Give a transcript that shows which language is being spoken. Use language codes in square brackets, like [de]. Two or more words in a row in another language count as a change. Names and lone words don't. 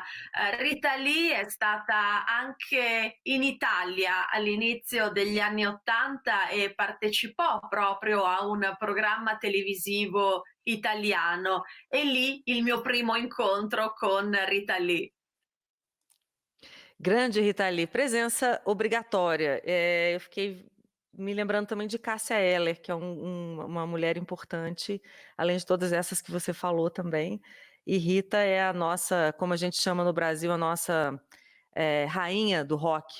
[it] Rita Lee è stata anche in Italia all'inizio degli anni '80 e partecipò proprio a un programma televisivo italiano e lì il mio primo incontro con Rita Lee. [pt] Grande Rita Lee, presença obrigatória. Eu fiquei me lembrando também de Cássia Eller, que é uma mulher importante, além de todas essas que você falou também. E Rita é a nossa, como a gente chama no Brasil, a nossa rainha do rock.